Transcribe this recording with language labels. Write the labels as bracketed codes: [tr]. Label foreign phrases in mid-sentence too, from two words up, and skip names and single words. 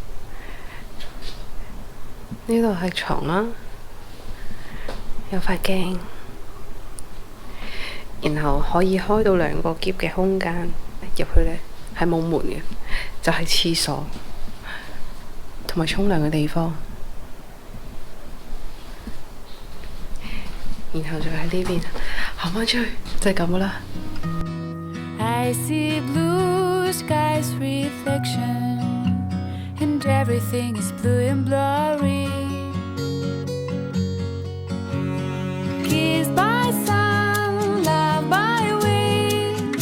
[yue] 呢度係床啦，有塊鏡，然後可以開到2個喼嘅空間，入去呢係冇門嘅，就係廁所同埋沖涼嘅地方。然後就喺呢邊行返出去，就係咁噶啦。 [en] I see blue skies reflection and everything is blue and blurry. Kissed by sun, loved by winds.